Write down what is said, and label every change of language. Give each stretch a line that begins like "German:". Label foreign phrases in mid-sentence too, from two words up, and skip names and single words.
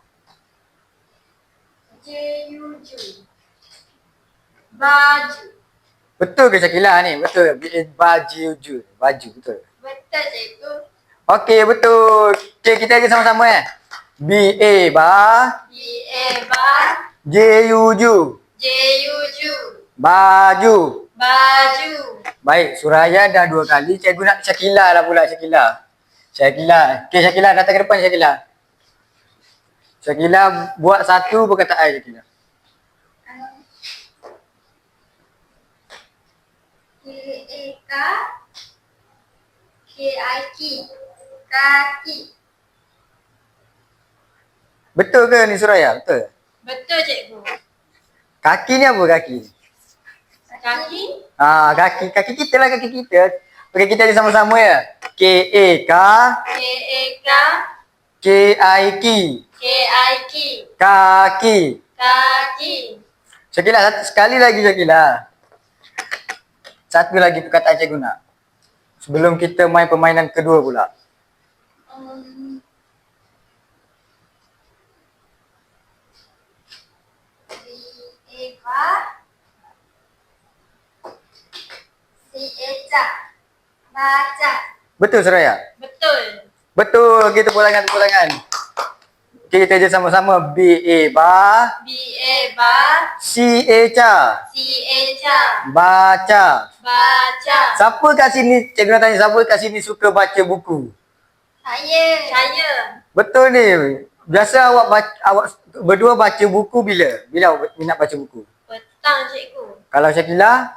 Malay: Jejuju. Baju. Betul ke Syakila ni? Betul. Baju, betul. Betul cikgu. Okey, betul. Okey, kita lagi sama-sama B-A-Ba. B-A-Ba. J-U-Ju. Jejuju. Baju. Baju. Baik, Suraya dah 2 kali. Cikgu nak Syakila lah pula, Syakila. Okey, Syakila datang ke depan, Syakila. Syakila buat satu perkataan, Syakila. K-A-K. K-I-K. Kaki. Betul ke ni Suraya? Betul? Betul cikgu. Kaki ni apa kaki? Kaki. Kaki kita lah, kaki kita. Okey, kita ada sama-sama ya. K-A-K. K-A-K. K-I-K. K-I-K. Kaki. Kaki. Syakila, sekali lagi Syakila. Satu lagi perkataan cikgu nak. Sebelum kita main permainan kedua pula. Eva. C-A-C. Baca. Betul Suraya? Betul. Betul. Okey, tepuk tangan. Okey, kita je sama-sama. B-A-Ba. B-A-Ba. C-A-Ca. C-A-Ca. Baca. Baca. Siapa kat sini, cikgu nak tanya, siapa kat sini suka baca buku? Saya. Betul ni. Biasa awak berdua baca buku bila? Bila awak minat baca buku? Petang cikgu. Kalau Syakila?